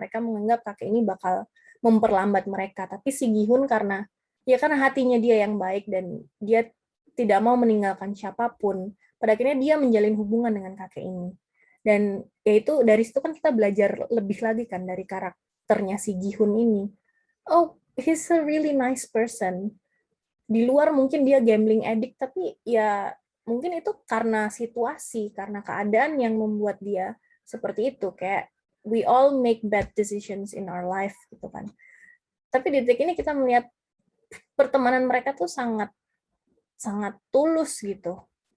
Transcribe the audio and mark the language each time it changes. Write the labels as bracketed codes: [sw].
[id] Mereka menganggap kakek ini bakal memperlambat mereka, tapi si Gi-hun karena hatinya dia yang baik dan dia tidak mau meninggalkan siapapun, pada akhirnya dia menjalin hubungan dengan kakek ini. Dan yaitu dari situ kan kita belajar lebih lagi kan dari karakternya si Gi-hun ini. [en] Oh, he's a really nice person. [id] Di luar mungkin dia [en] gambling addict, [id] tapi ya mungkin itu karena situasi, karena keadaan yang membuat dia seperti itu. [en] Kayak we all make bad decisions in our life gitu kan. [id] Tapi di titik ini kita melihat pertemanan mereka tuh sangat sangat tulus gitu.